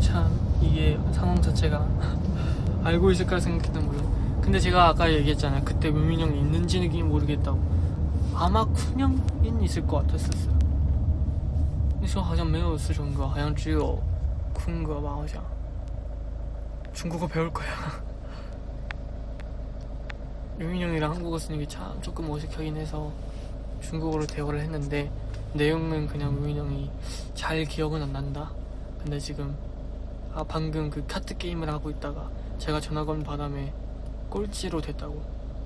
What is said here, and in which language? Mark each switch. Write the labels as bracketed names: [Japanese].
[Korean] 참 이게 상황 자체가 알고 있을까 생각했던 거예요. 근데 제가 아까 얘기했잖아요. 그때 우민 형이 있는지는 모르겠다고. 아마 쿤 형은 있을 것 같았었어요. [Chinese] 那时候好像没有四重哥，好像只有坤哥吧，好像。 [Korean] 중국어 배울 거야. 유민 형이랑 한국어 쓰는 게 참 조금 어색하긴 해서 중국어로 대화를 했는데 내용은 그냥 유민 형이 잘 기억은 안 난다. 근데 지금 방금 그 카트 게임을 하고 있다가 제가 전화 건 바람에 꼴찌로 됐다고.